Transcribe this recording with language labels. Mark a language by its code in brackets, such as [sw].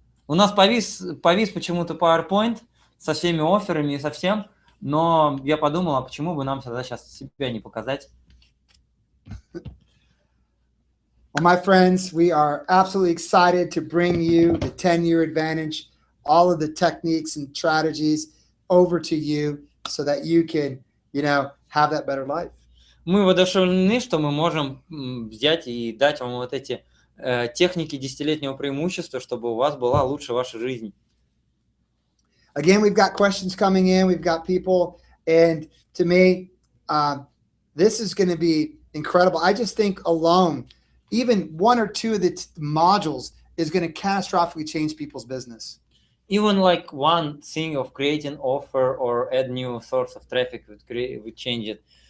[ru] У нас повис почему-то PowerPoint со всеми офферами и со всем, но я подумал, а почему бы нам тогда сейчас себя не показать? [en] Well, my friends, we are absolutely excited to bring you the 10-year advantage, all of the techniques and strategies over to you so that you can, have that better life. [ru] Мы воодушевлены, что мы можем взять и дать вам вот эти техники 10-летнего преимущества, чтобы у вас была лучше ваша жизнь. [en] Again, we've got questions coming in. We've got people. And to me, this is going to be incredible. I just think alone, even 1 or 2 of the modules is going to catastrophically change people's business. Even like one thing of creating offer or add new source of traffic would change it.